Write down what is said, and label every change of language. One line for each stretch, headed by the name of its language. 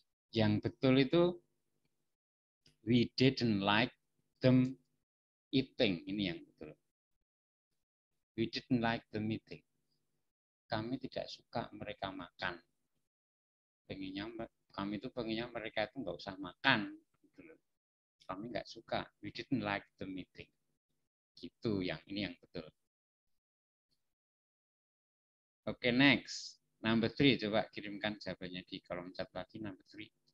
Indonesian: Yang betul itu
English: we didn't like them eating.
Indonesian: Ini yang betul.
English: We didn't like the meeting.
Indonesian: Kami tidak suka mereka makan. Kami itu pengennya mereka itu nggak usah makan. Kami nggak suka.
English: We didn't like the meeting.
Indonesian: Gitu, ini yang betul.
English: Oke, next. Number 3,
Indonesian: coba kirimkan jawabannya di kolom chat lagi,
English: number 3.